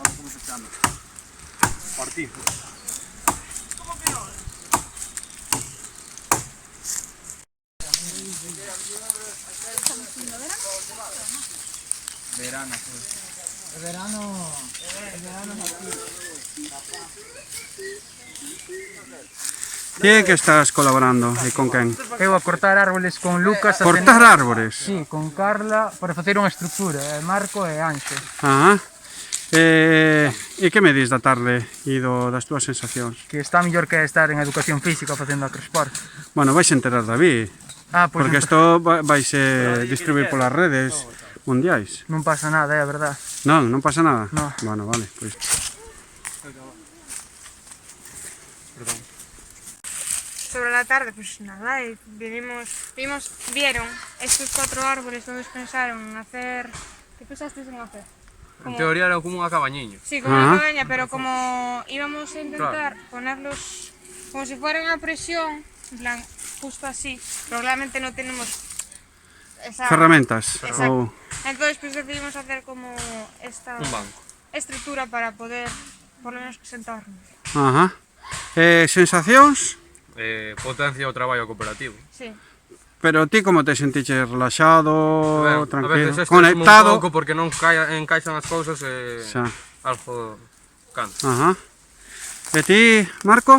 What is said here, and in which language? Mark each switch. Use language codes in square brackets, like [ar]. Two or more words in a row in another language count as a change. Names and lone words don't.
[es] Ortiz. Verano, pues. El verano es aquí. [gl] Ti é que estás colaborando e con quen? Eu a cortar árboles con Lucas. Cortar árbores? Sí, con Carla para facer unha estructura, Marco e Anxo. Ah, e que me dis da tarde e das túas sensacións? Que está mellor que estar en educación física facendo acrosport. Bueno, vais a enterar David, Pois porque isto vaise distribuir polas redes mundiais. non pasa nada, é a verdad. Non pasa nada? No. Bueno, vale, pois. [es] Sobre la tarde, pues nada, y vieron estos 4 árboles, todos pensaron en hacer... ¿Qué pensasteis en hacer? [gl] En teoría era como unha cabañiña. [es] Sí, como una cabaña, pero como íbamos a intentar ponerlos como si fueran a presión, en plan, justo así, pero realmente no tenemos esa... [gl] Ferramentas. [es] Exacto. Entonces pues decidimos hacer como esta Un banco. estructura para poder, por lo menos, sentarnos. Ajá. [gl] Sensacións? Potencia o traballo cooperativo. Sí. Pero ti como te sentiches relaxado, A tranquilo, veces conectado? un pouco porque non encaixan as cousas e Xa. algo canto. Ajá. E ti, Marco?